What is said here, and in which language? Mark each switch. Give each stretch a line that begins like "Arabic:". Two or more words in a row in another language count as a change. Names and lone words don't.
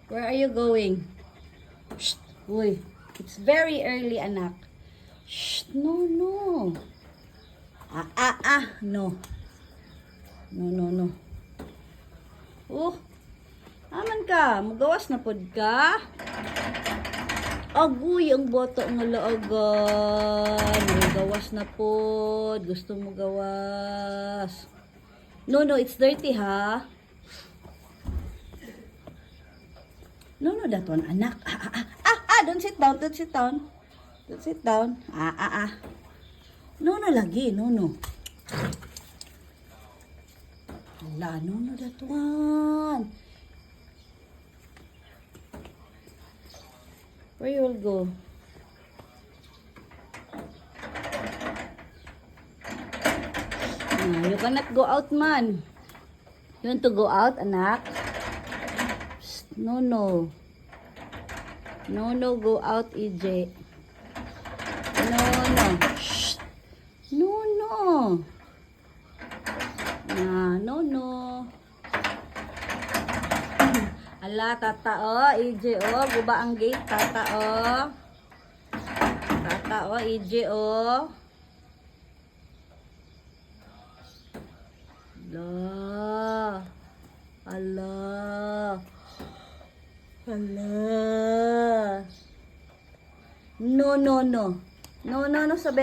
English: Where are you going? Shh. Uy. It's very early, anak. Shh. No, no. No. No. Oh.
Cebuano: Aman ka. Magawas na pod ka. Aguy, ang boto nga laagan. Gawas na pod. Gusto mo gawas.
English: No, it's dirty, ha? No, that one, anak. Don't sit down. Don't sit down. No, lagi. No. Ala, no, that one. Where you will go? You cannot go out, man. You want to go out, anak? Psst, no. No, go out, EJ. No. Shh. No. No.
Cebuano: Ala, tata, EJ, guba ang gate, tata, Tata, EJ, Ala. No, sabi.